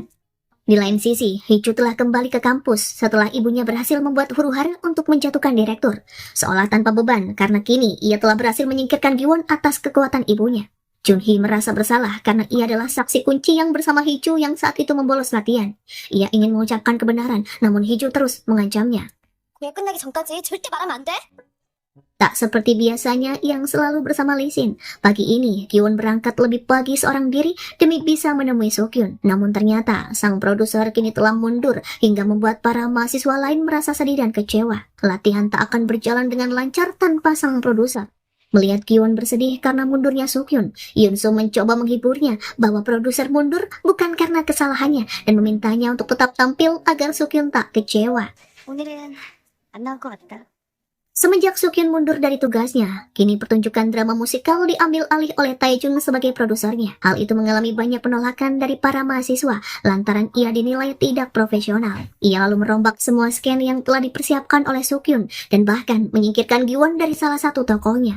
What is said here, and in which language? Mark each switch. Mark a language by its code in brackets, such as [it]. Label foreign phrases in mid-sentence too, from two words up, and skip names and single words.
[id] Di lain sisi, Hiju telah kembali ke kampus setelah ibunya berhasil membuat huru-hara untuk menjatuhkan direktur. Seolah tanpa beban, karena kini ia telah berhasil menyingkirkan Giwon atas kekuatan ibunya. Junhee merasa bersalah karena ia adalah saksi kunci yang bersama Hiju yang saat itu membolos latihan. Ia ingin mengucapkan kebenaran, namun Hiju terus mengancamnya. [ko] 공연 끝나기 전까지 절대 말하면 안 돼? [id] Tak seperti biasanya yang selalu bersama Lee Sin, pagi ini Giwon berangkat lebih pagi seorang diri demi bisa menemui Sukyun. Namun ternyata sang produser kini telah mundur hingga membuat para mahasiswa lain merasa sedih dan kecewa. Latihan tak akan berjalan dengan lancar tanpa sang produser. Melihat Giwon bersedih karena mundurnya Sukyun, Yun-soo mencoba menghiburnya bahwa produser mundur bukan karena kesalahannya dan memintanya untuk tetap tampil agar Sukyun tak kecewa. [ko] 오늘은 안 나올 것 같다. [id] Semenjak Sukyun mundur dari tugasnya, kini pertunjukan drama musikal diambil alih oleh Taejun sebagai produsernya. Hal itu mengalami banyak penolakan dari para mahasiswa lantaran ia dinilai tidak profesional. Ia lalu merombak semua sken yang telah dipersiapkan oleh Sukyun dan bahkan menyingkirkan Giwon dari salah satu tokonya.